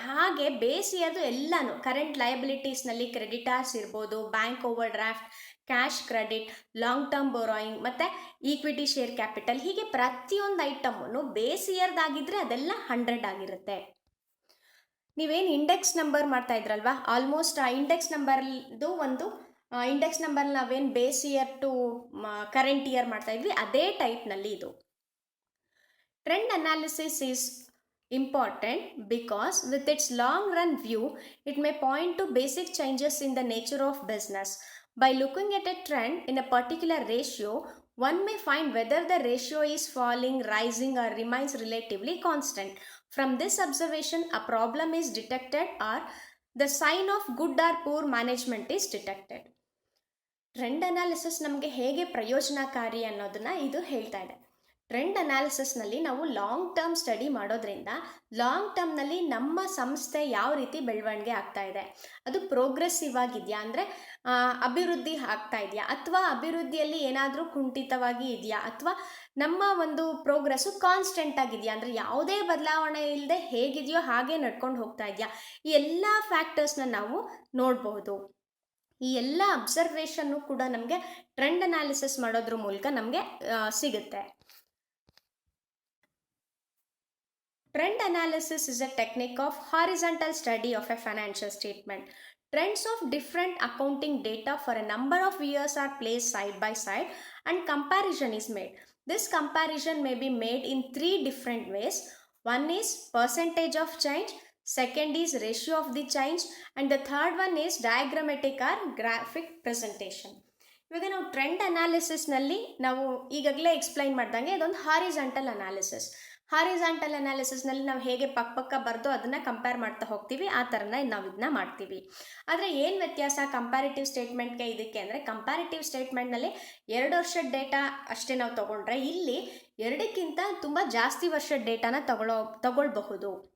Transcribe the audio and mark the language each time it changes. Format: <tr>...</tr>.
<kn>ಹಾಗೆ ಬೇಸ್ ಇಯರ್ದು ಎಲ್ಲನೂ current ಲಯಬಿಲಿಟೀಸ್ನಲ್ಲಿ creditors ಇರ್ಬೋದು, bank over draft, cash credit, long term ಬೋರೋಯಿಂಗ್ ಮತ್ತು ಈಕ್ವಿಟಿ ಶೇರ್ ಕ್ಯಾಪಿಟಲ್, ಹೀಗೆ ಪ್ರತಿಯೊಂದು ಐಟಮನ್ನು ಬೇಸ್ ಇಯರ್ದಾಗಿದ್ದರೆ ಅದೆಲ್ಲ 100 ಆಗಿರುತ್ತೆ. ನೀವೇನು ಇಂಡೆಕ್ಸ್ ನಂಬರ್ ಮಾಡ್ತಾ ಇದ್ರಲ್ವಾ, ಆಲ್ಮೋಸ್ಟ್ ಆ ಇಂಡೆಕ್ಸ್ ನಂಬರ್ದು ಒಂದು ಇಂಡೆಕ್ಸ್ ನಂಬರ್ ನಾವೇನು base year to current year ಮಾಡ್ತಾ ಇದ್ವಿ ಅದೇ ಟೈಪ್ನಲ್ಲಿ ಇದು.</kn> <en>Trend analysis is important because with its long run view it may point to basic changes in the nature of business. By looking at a trend in a particular ratio, one may find whether the ratio is falling, rising or remains relatively constant. From this observation a problem is detected or the sign of good or poor management is detected.</en> <kn>Trend analysis ನಮಗೆ ಹೇಗೆ ಪ್ರಯೋಜನಕಾರಿ ಅನ್ನೋದನ್ನು ಇದು ಹೇಳ್ತಾ ಇದೆ. Trend ಅನಾಲಿಸಿಸ್ನಲ್ಲಿ ನಾವು long term study ಮಾಡೋದ್ರಿಂದ long ಟರ್ಮ್ನಲ್ಲಿ ನಮ್ಮ ಸಂಸ್ಥೆ ಯಾವ ರೀತಿ ಬೆಳವಣಿಗೆ ಆಗ್ತಾ ಇದೆ, ಅದು ಪ್ರೋಗ್ರೆಸಿವ್ ಆಗಿದೆಯಾ, ಅಂದರೆ ಅಭಿವೃದ್ಧಿ ಆಗ್ತಾ ಇದೆಯಾ, ಅಥವಾ ಅಭಿವೃದ್ಧಿಯಲ್ಲಿ ಏನಾದರೂ ಕುಂಠಿತವಾಗಿ ಇದೆಯಾ, ಅಥವಾ ನಮ್ಮ ಒಂದು ಪ್ರೋಗ್ರೆಸ್ಸು ಕಾನ್ಸ್ಟೆಂಟ್ ಆಗಿದೆಯಾ, ಅಂದರೆ ಯಾವುದೇ ಬದಲಾವಣೆ ಇಲ್ಲದೆ ಹೇಗಿದೆಯೋ ಹಾಗೆ ನಡ್ಕೊಂಡು ಹೋಗ್ತಾ ಇದೆಯಾ, ಈ ಎಲ್ಲ ಫ್ಯಾಕ್ಟರ್ಸ್ನ ನಾವು ನೋಡಬಹುದು. ಈ ಎಲ್ಲ ಅಬ್ಸರ್ವೇಷನ್ನು ಕೂಡ ನಮಗೆ ಟ್ರೆಂಡ್ ಅನಾಲಿಸಿಸ್ ಮಾಡೋದ್ರ ಮೂಲಕ ನಮಗೆ ಸಿಗುತ್ತೆ.</kn> <en>Trend analysis is a technique of horizontal study of a financial statement. Trends of different accounting data for a number of years are placed side by side and comparison is made. This comparison may be made in 3 different ways. One is percentage of change, second is ratio of the change, and the third one is diagrammatic or graphic presentation.</en> <kn>ಇವಾಗ ನಾವು trend ಅನಾಲಿಸಿಸ್ನಲ್ಲಿ ನಾವು ಈಗಾಗಲೇ explain ಮಾಡ್ದಂಗೆ ಇದೊಂದು horizontal analysis. Horizontal ಅನಾಲಿಸಿಸ್ನಲ್ಲಿ ನಾವು ಹೇಗೆ ಪಕ್ಕ ಬರೆದು ಅದನ್ನು ಕಂಪೇರ್ ಮಾಡ್ತಾ ಹೋಗ್ತೀವಿ, ಆ ಥರನೇ ನಾವು ಇದನ್ನ ಮಾಡ್ತೀವಿ. ಆದರೆ ಏನು ವ್ಯತ್ಯಾಸ ಕಂಪ್ಯಾರಿಟಿವ್ ಸ್ಟೇಟ್ಮೆಂಟ್ಗೆ ಇದಕ್ಕೆ ಅಂದರೆ, ಕಂಪ್ಯಾರಿಟಿವ್ ಸ್ಟೇಟ್ಮೆಂಟ್ನಲ್ಲಿ 2 ವರ್ಷದ ಡೇಟಾ ಅಷ್ಟೇ ನಾವು ತೊಗೊಂಡ್ರೆ, ಇಲ್ಲಿ 2ಕ್ಕಿಂತ ತುಂಬ ಜಾಸ್ತಿ ವರ್ಷದ ಡೇಟಾನ ತಗೊಳ್ಬಹುದು.</kn>